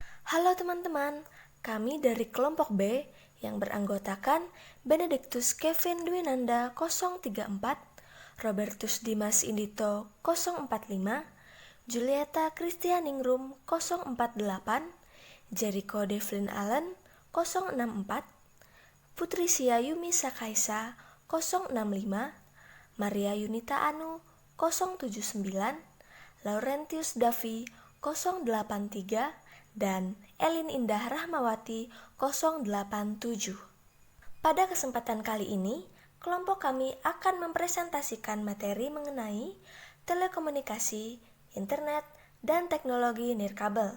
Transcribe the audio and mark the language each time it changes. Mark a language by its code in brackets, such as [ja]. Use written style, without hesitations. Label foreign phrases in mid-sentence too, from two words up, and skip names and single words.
[id] Halo teman-teman, kami dari kelompok B yang beranggotakan Benedictus Kevin Dwinanda 034, Robertus Dimas Indito 045, Julieta Christianingrum 048, Jericho Devlin Allen 064, Putrisia Yumi Sakaisa 065, Maria Yunita Anu 079, Laurentius Davi 083, dan Elin Indah Rahmawati 087. Pada kesempatan kali ini, kelompok kami akan mempresentasikan materi mengenai telekomunikasi, internet, dan teknologi nirkabel.